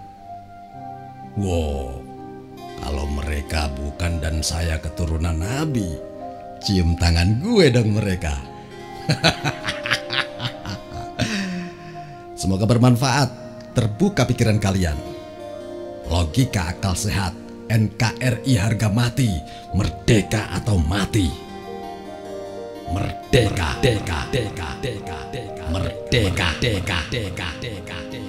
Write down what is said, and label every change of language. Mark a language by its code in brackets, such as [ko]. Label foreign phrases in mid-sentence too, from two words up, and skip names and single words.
[id] Wow, kalau mereka bukan dan saya keturunan Nabi, cium tangan gue dong mereka. Semoga bermanfaat, terbuka pikiran kalian. Logika akal sehat, NKRI harga mati, merdeka atau mati. Merdeka, deka, deka, deka, deka, merdeka, deka, deka, deka.